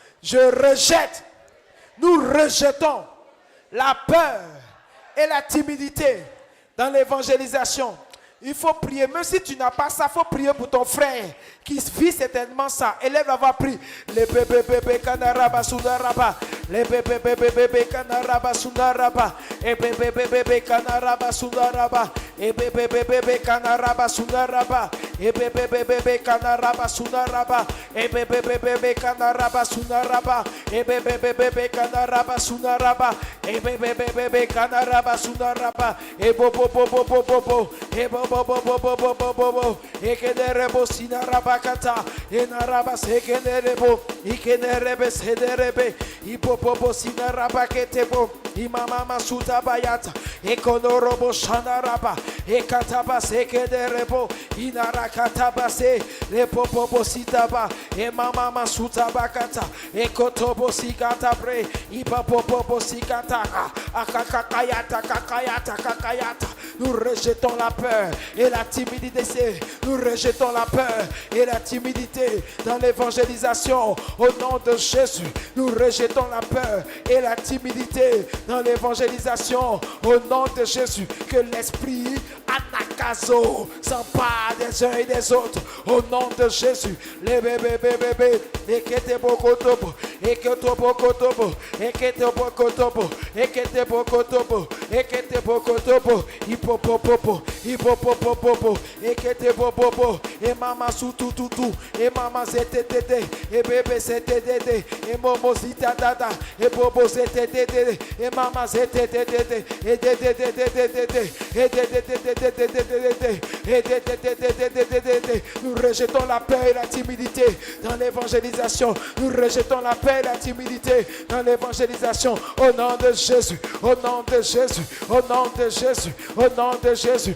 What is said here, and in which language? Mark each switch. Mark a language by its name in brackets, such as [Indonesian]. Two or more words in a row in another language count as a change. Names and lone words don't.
[French] Nous rejetons la peur et la timidité dans l'évangélisation. Il faut prier, même si tu n'as pas ça, il faut prier pour ton frère qui vit certainement ça. Élève la voix, prie. Les bébés kanaraba sundaraba. Les bébés kanaraba sundaraba. Et bébé kanaraba sundaraba. Et bébé kanaraba sundaraba. Et bébé kanaraba sundaraba. Et bébé kanaraba sundaraba. Et bébé kanaraba sundaraba. Et bébé kanaraba sundaraba. Et bobo et bobo et kederebo sinarabakata et naraba sekenerebo ikenerebe sederebe ipopopo sinarabaketebo imama sutabayata e konorobo shanaraba e kataba sekederebo inarakataba se le popopo sitaba e mama sutabakata e kotobo sikatabre ipopopo sikata akakakayata kakayata. Nous rejetons la peur et la timidité. Nous rejetons la peur et la timidité dans l'évangélisation. Au nom de Jésus, nous rejetons la peur et la timidité dans l'évangélisation. Au nom de Jésus, que l'esprit anakazo s'empare des uns et des autres. Au nom de Jésus, les bébés, et que te bokotobo, et que te bokotobo, et que te bokotobo, et que te bokotobo, et que te bokotobo, hipopopopo, et que te bobobo, et mama sutututu, et mama zetete, et bébé zetete, et momo zitadada, et bobo zetete, et mama zetete, et nous rejetons la peur et la timidité dans l'évangélisation. Nous rejetons la peur et la timidité dans l'évangélisation. Au nom de Jésus, au nom de Jésus, au nom de Jésus, au nom de Jésus.